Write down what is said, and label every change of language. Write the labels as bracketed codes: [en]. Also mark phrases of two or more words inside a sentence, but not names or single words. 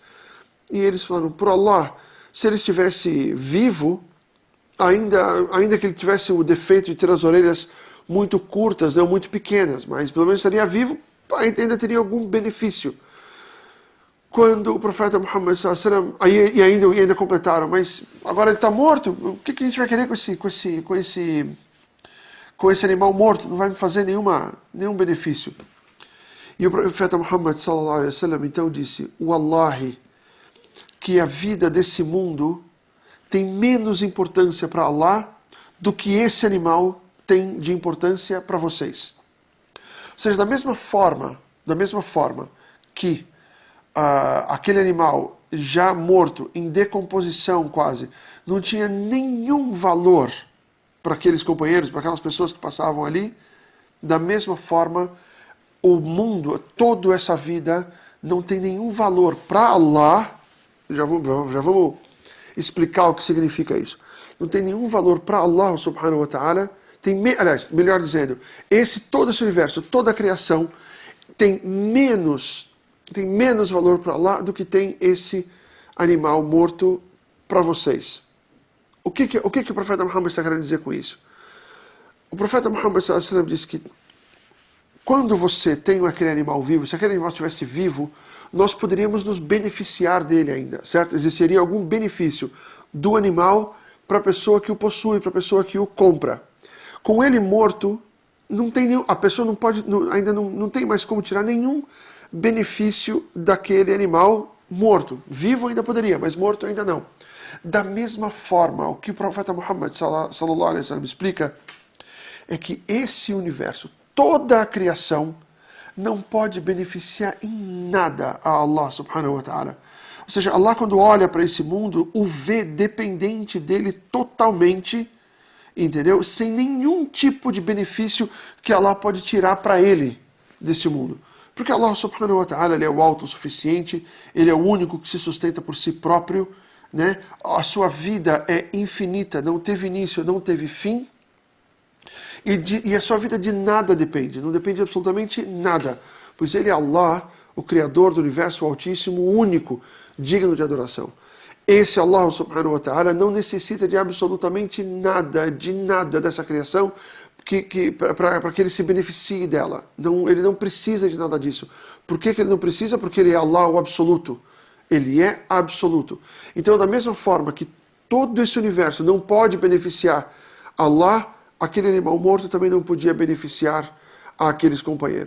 [pt] E eles falaram, por Allah, se ele estivesse vivo, ainda que ele tivesse o defeito de ter as orelhas muito curtas, não muito pequenas, mas pelo menos estaria vivo, ainda teria algum benefício. Quando o profeta Muhammad ainda completaram, mas agora ele está morto, o que a gente vai querer com esse animal morto? Não vai me fazer nenhum benefício. E o profeta Muhammad [ar] صلى الله عليه وسلم [pt] então disse, Wallahi, que a vida desse mundo tem menos importância para Allah do que esse animal tem de importância para vocês. Ou seja, da mesma forma que aquele animal já morto, em decomposição quase, não tinha nenhum valor para aqueles companheiros, para aquelas pessoas que passavam ali, da mesma forma, o mundo, toda essa vida, não tem nenhum valor para Allah. Já vamos explicar o que significa isso. Não tem nenhum valor para Allah [ar] سبحانه وتعالى [pt] aliás, melhor dizendo, todo esse universo, toda a criação tem menos valor para Allah do que tem esse animal morto para vocês. O que o profeta Muhammad está querendo dizer com isso? O profeta Muhammad [ar] صلى الله عليه وسلم [pt] disse que quando você tem aquele animal vivo, se aquele animal estivesse vivo, nós poderíamos nos beneficiar dele ainda, certo? Existiria algum benefício do animal para a pessoa que o possui, para a pessoa que o compra. Com ele morto, não tem nenhum, a pessoa não pode, ainda não tem mais como tirar nenhum benefício daquele animal morto. Vivo ainda poderia, mas morto ainda não. Da mesma forma, o que o profeta Muhammad [ar] صلى الله عليه وسلم [pt] explica é que esse universo, toda a criação, não pode beneficiar em nada a Allah [ar] سبحانه وتعالى. [pt] Ou seja, Allah quando olha para esse mundo, o vê dependente dele totalmente, entendeu? Sem nenhum tipo de benefício que Allah pode tirar para ele desse mundo. Porque Allah [ar] سبحانه وتعالى, [pt] ele é o autossuficiente, ele é o único que se sustenta por si próprio, né? A sua vida é infinita, não teve início, não teve fim. E a sua vida de nada depende, não depende de absolutamente nada, pois ele é Allah, o Criador do Universo, o Altíssimo, o único, digno de adoração. Esse Allah [ar] سبحانه وتعالى [pt] não necessita de absolutamente nada, dessa criação, para que ele se beneficie dela. Ele não precisa de nada disso. Por que ele não precisa? Porque ele é Allah, o absoluto. Ele é absoluto. Então, da mesma forma que todo esse universo não pode beneficiar Allah, aquele animal morto também não podia beneficiar aqueles companheiros.